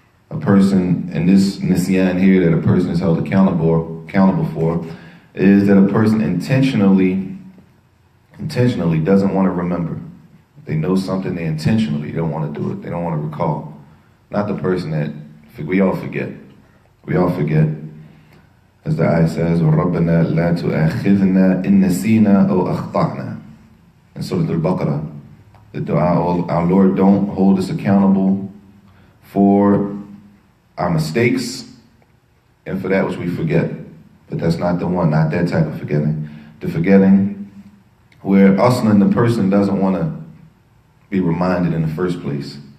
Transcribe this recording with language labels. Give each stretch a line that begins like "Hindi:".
English: A person, and this nisyan here that a person is held accountable for, is that a person intentionally doesn't want to remember. They know something, they intentionally don't want to do it. They don't want to recall. Not the person that, we all forget. We all forget. As the ayah says,
Arabic: وَرَبَّنَا لَا تُؤَخِذْنَا إِن نَسِينَا أَوْ أَخْطَأْنَا.
English: In Surah Al-Baqarah, the dua, our Lord, don't hold us accountable for our mistakes and for that which we forget. But that's not the one, not that type of forgetting. The forgetting where aslan, the person doesn't want to be reminded in the first place.